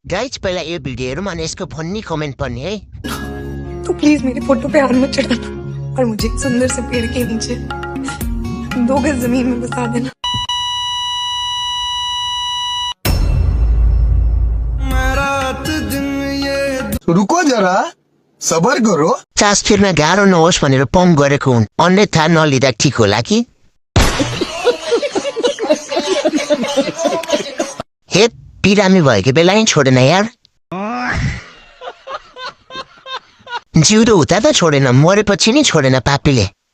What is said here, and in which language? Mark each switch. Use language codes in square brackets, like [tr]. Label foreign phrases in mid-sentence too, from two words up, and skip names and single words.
[ne] गाइज पहिला यो भिडियो हेरौँ अनि यसको [en] funny comment [ne] पढ्ने है। [hi] तो प्लीज मेरी फोटो पे हाथ मत चढ़ाना और मुझे एक सुंदर से पेड़ के नीचे 2 गज जमीन में बसा देना। रुको जरा सबर करो। [ne] चासफिरमा गाह्रो नहोस् भनेर पम्प गरेको हुन्, अन्यथा नलिँदा ठिक होला कि। हे बिरामी भएको बेला नै छोडेन यार। जिउँदो हुँदा त छोडेन, मरेपछि नि छोडेन पापीले।